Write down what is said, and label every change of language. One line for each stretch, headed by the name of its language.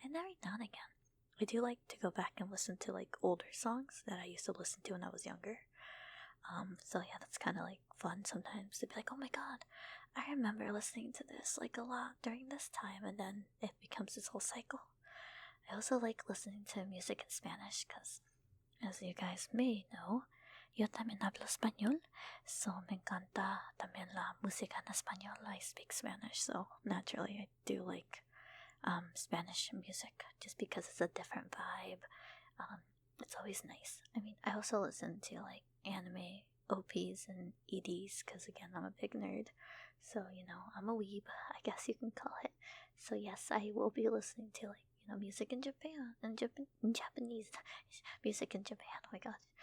English: And every now and again, I do like to go back and listen to like older songs that I used to listen to when I was younger. So yeah, that's kind of like fun sometimes to be like, oh my god, I remember listening to this like a lot during this time, and then it becomes this whole cycle. I also like listening to music in Spanish because, as you guys may know,
Spanish: yo también hablo español,
English: so
Spanish: me encanta también la música en español.
English: I speak Spanish, so naturally I do like Spanish music just because it's a different vibe. It's always nice. I mean, I also listen to like anime OPs and EDs because, again, I'm a big nerd. So, I'm a weeb, I guess you can call it. So, yes, I will be listening to like, music in Japan and Japanese music in Japan. Oh my god.